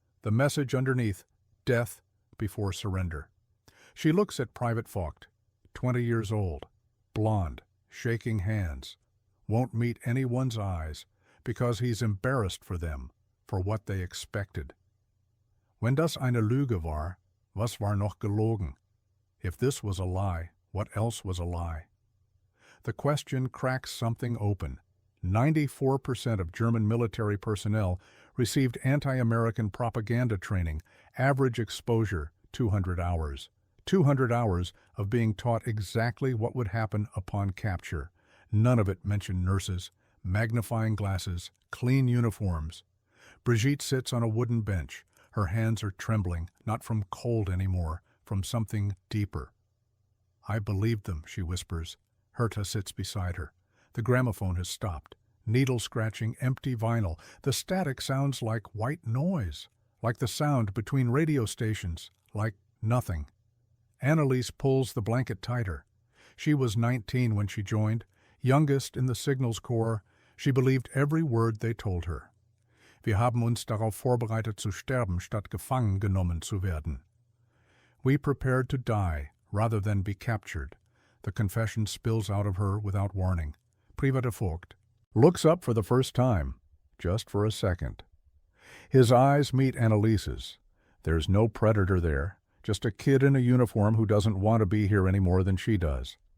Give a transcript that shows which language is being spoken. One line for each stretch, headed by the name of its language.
English: The message underneath, death before surrender. She looks at Private Vogt, 20 years old, blonde, shaking hands, won't meet anyone's eyes because he's embarrassed for them, for what they expected.
German: Wenn das eine Lüge war, was war noch gelogen?
English: If this was a lie, what else was a lie? The question cracks something open. 94% of German military personnel received anti-American propaganda training, average exposure 200 hours. 200 hours of being taught exactly what would happen upon capture. None of it mentioned nurses, magnifying glasses, clean uniforms. Brigitte sits on a wooden bench. Her hands are trembling, not from cold anymore, from something deeper. I believed them, she whispers. Herta sits beside her. The gramophone has stopped. Needle scratching, empty vinyl. The static sounds like white noise, like the sound between radio stations, like nothing. Anneliese pulls the blanket tighter. She was 19 when she joined, youngest in the Signals Corps. She believed every word they told her.
German: Wir haben uns darauf vorbereitet zu sterben, statt gefangen genommen zu werden.
English: We prepared to die rather than be captured. The confession spills out of her without warning. Private Vogt looks up for the first time, just for a second. His eyes meet Annaliese's. There's no predator there, just a kid in a uniform who doesn't want to be here any more than she does.